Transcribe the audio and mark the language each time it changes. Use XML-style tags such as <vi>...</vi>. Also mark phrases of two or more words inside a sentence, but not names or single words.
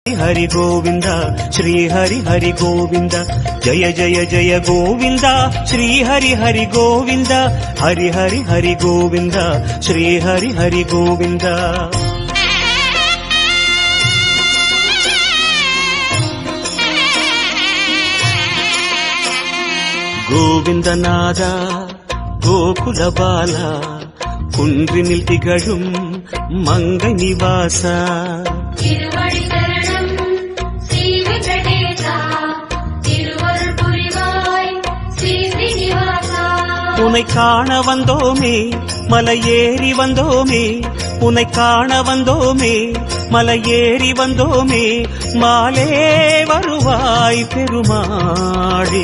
<hi>हरि गोविंद श्री हरि हरि गोविंद जय जय जय गोविंद श्री हरि हरि गोविंद हरि हरि हरि गोविंद श्री हरि हरि गोविंद गोविंद नाद गोकुल बाला</hi> <ta>குன்றினில் திகழும் மங்க நிவாச உன்னை காண வந்தோமே மலையேறி வந்தோமே உன்னை காண வந்தோமே மலையேறி வந்தோமே மாலே வருவாய் பெருமாளே</ta>